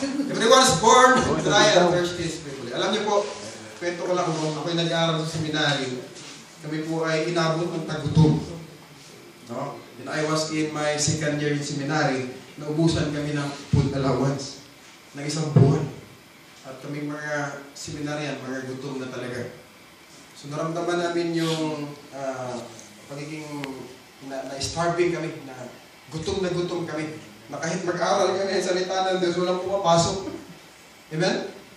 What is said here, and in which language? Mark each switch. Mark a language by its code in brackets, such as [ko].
[en] Everyone is born dry and thirsty spiritually. [tl] Alam niyo po, kwento ko lang kung ako'y nag-aaral sa seminary, kami po ay inabot ng tagutom. No? [en] When I was in my second year in seminary, [tl] naubusan kami ng food allowance ng isang buwan. At kaming mga seminaryan, mga gutom na talaga. So naramdaman namin yung pagiging na-starving kami, na gutom kami. Na kahit mag-aral kami sa salita ng Diyos, walang pumapasok. Amen?